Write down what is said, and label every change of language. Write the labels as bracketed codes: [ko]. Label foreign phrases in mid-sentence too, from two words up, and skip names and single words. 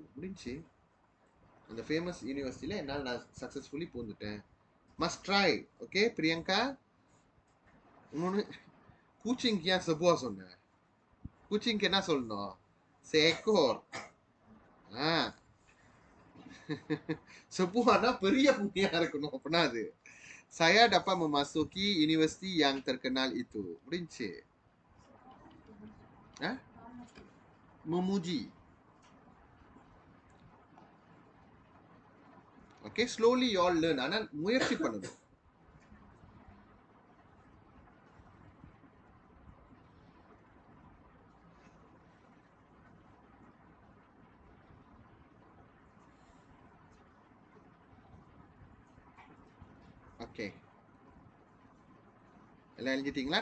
[ta] முடிஞ்சு. அந்த ஃபேமஸ் யூனிவர்சிட்டியில் என்னால் நான் சக்ஸஸ்ஃபுல்லி பூந்துட்டேன். [en] must try. [ta] ஓகே பிரியங்கா, இன்னொன்று கூச்சிங்க்கு ஏன் செபுவா சொன்னேன்? கூச்சிங்க்கு என்ன சொல்லணும்? சேக்கோர். செபுவானா பெரிய புண்ணியா இருக்கணும் அப்படின்னா அது. [ms] Saya dapat memasuki universiti yang terkenal itu. [ta] முடிஞ்சு. Memuji. [en] okay, slowly you all learn. [ta] ஆனா முயற்சி பண்ணணும். ஓகே, எல்லாம் எழுதிட்டீங்களா?